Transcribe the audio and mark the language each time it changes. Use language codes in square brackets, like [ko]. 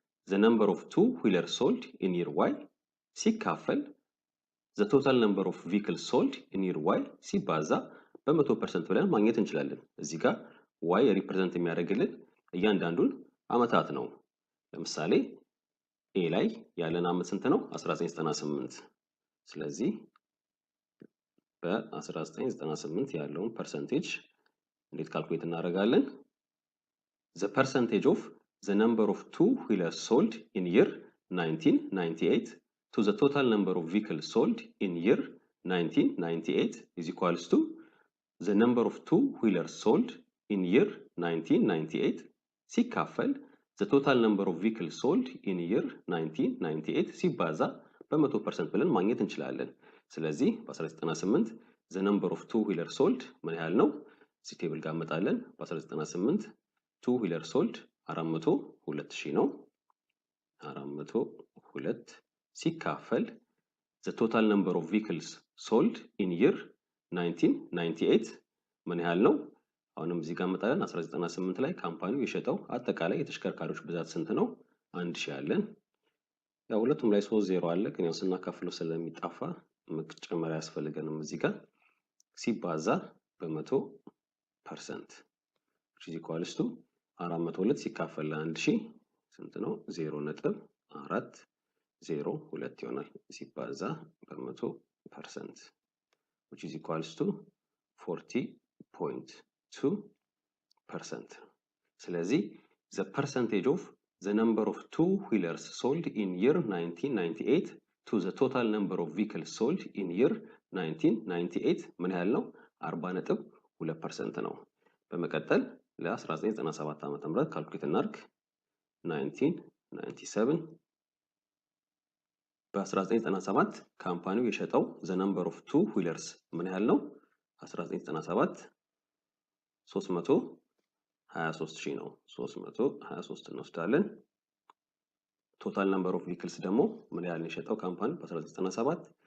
[en] the number of two-wheelers sold in year Y [am] ሲካፈል [en] the total number of vehicles sold in year Y [am] ሲባዛ በ100% ብለን ማግኘት እንችላለን። እዚህ ጋር Y ሪፕሬዘንት የሚያደርግልን እያንዳንዱን ዓመታት ነው። ለምሳሌ A ላይ ያለን ዓመት ስንት ነው? 1998። ስለዚህ በ1998 ያለውን ፐርሰንቴጅ እንዴት ካልኩሌት እናደርጋለን? [en] the percentage of the number of two-wheelers sold in year 1998 to the total number of vehicles sold in year 1998 is equals to the number of two-wheelers sold in year 1998 [am] ሲካፈል [en] the total number of vehicles sold in year 1998 [am] ሲባዛ በ100% ብለን ማግኘት እንችላለን። ስለዚህ በ1998 [en] the number of two-wheelers sold [am] ምን ያህል ነው? እዚህ ቴብል ጋር እንመጣለን። በ1998 [en] two-wheelers sold [am] 402,000 ነው። 402 ሲካፈል [en] the total number of vehicles sold in year 1998 [am] ምን ያህል ነው? አሁንም እዚህ ጋር እንመጣለን። 1998 ላይ ካምፓኒው የሸጠው አጠቃላይ የተሽከርካሪዎች ብዛት ስንት ነው? 1000 አለን። ያው ሁለቱም ላይ 30 አለ፣ ግን ያው ስናካፍለው ስለሚጣፋ መጨመር ያስፈልገንም እዚህ ጋር ሲባዛ በ100% [en] which is equals to [am] 402 ሲካፈል ለ1000 ስንት ነው? [en] 0.402 [am] ይሆናል ሲባዛ በ100% [en] which is equals to 40.2%. [am] ስለዚህ [en] the percentage of the number of two-wheelers sold in year 1998 to the total number of vehicles sold in year 1998 [am] ምን ያህል ነው? 40.2% ነው። በመቀጠል ለ1997 ዓመተ ምህረት ካልኩሌት እናድርግ። 1997 በ1997 ካምፓኒው የሸጠው [en] the number of two-wheelers [am] ምን ያህል ነው? 1997 323,000 ነው። 323 እንወስዳለን። ቶታል ነምበር ኦፍ ቪክልስ ደግሞ ምን ያህል ነው የሸጠው ካምፓኒ በ1997?